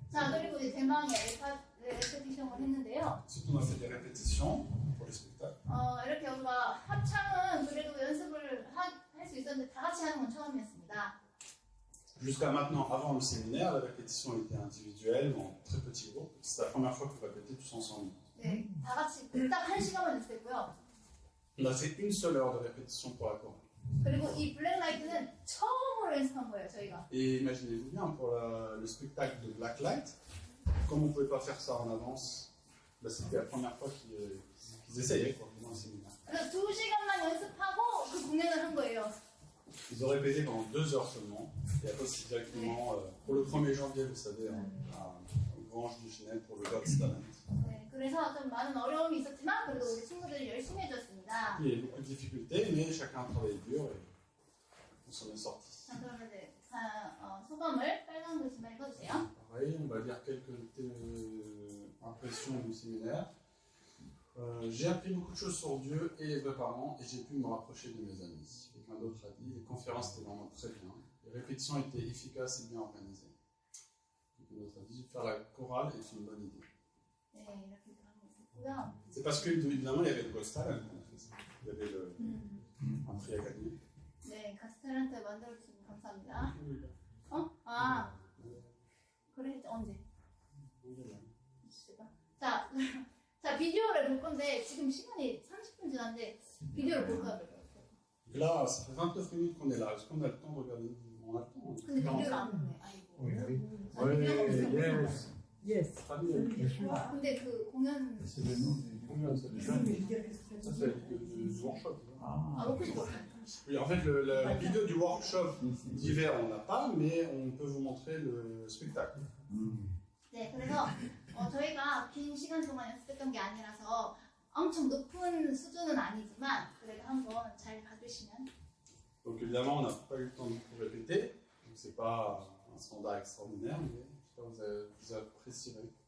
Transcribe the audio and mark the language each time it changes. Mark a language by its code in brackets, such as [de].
[ko] 그리고 이제 대망의 레페티션을 했는데요. [fr] Ensuite, on a fait des répétitions pour les spectacles. [ko] 이렇게 우리가 합창은 그래도 연습을 할 수 있었는데 다 같이 하는 건 처음이었습니다. [fr] Jusqu'à maintenant, avant le séminaire, la répétition était individuelle, en très petits groupes. C'était la première fois qu'on répétait tous ensemble. [ko] 네, 다 같이 딱 1시간만 연습했고요. [fr] On a fait une seule heure de répétition pour la Corée. [ko] 그리고 이 블랙라이트는 처음으로 연습한 거예요, 저희가. [fr] Et imaginez-vous bien, pour le spectacle de Blacklight, comme on ne pouvait pas faire ça en avance, bah, c'était la première fois qu'ils essayaient quoi, pendant le séminaire. [ko] 그래서 2시간만 연습하고 그 공연을 한 거예요. [fr] Ils ont répété pendant 2 heures seulement, et après c'est directement pour le 1er janvier, vous savez, au Grange du Genève pour le God's Talent. [ko] 네, 그래서 좀 많은 어려움이 있었지만 그래도 우리 친구들이 열심히 해줬습니다. [fr] Il y a eu beaucoup de difficultés, mais chacun a travaillé dur et on s'en est sorti. [ko] 자, 그러면 이제 소감을 빨간 글씨만 읽어주세요. [fr] Pareil, on va lire quelques impressions du séminaire. J'ai appris beaucoup de choses sur Dieu et les vrais parents, et j'ai pu me rapprocher de mes amis. Un autre a dit, les conférences étaient vraiment très bien. Les répétitions étaient efficaces et bien organisées. Un autre a dit, faire la chorale est une bonne idée. [ko] 네, 이렇게 하고 있었고요. [fr] C'est parce que, évidemment, il y avait le Ghost Talent. Il y avait un prix à gagner. [ko] 네, 가스탈한테 만들어주셔서 감사합니다. 어? 아, 그래, 언제? 자, 자, 비디오를 볼 건데, 지금 시간이 30분 지났는데, 비디오를 볼까요? [fr] Là, ça fait 29 minutes qu'on est là. Est-ce qu'on a le temps de regarder? On a le temps. [ko] 근데 비디오를 안 보네. 아이고. [fr] Oui, oui. [ko] 아, 비디오가 [fr] Oui, [ko] 없어. [en] yes. Yes. [fr] Très bien. [ko] 근데 그 공연, [fr] C'est le nom du Combien ça déjà? Ça, c'est la vidéo du workshop. 아, Ah, [ko] 먹고 싶어. [fr] Oui, en fait, la vidéo du workshop d'hiver, on n'a pas, mais on peut vous montrer le spectacle. [ko] 네, 그래서 저희가 긴 시간 동안 연습했던 게 아니라서 엄청 높은 수준은 아니지만 그래도 한번 잘 봐주시면. [fr] Donc évidemment, on n'a pas eu le temps de tout répéter, donc c'est pas un standard extraordinaire, mais j'espère que vous apprécierez.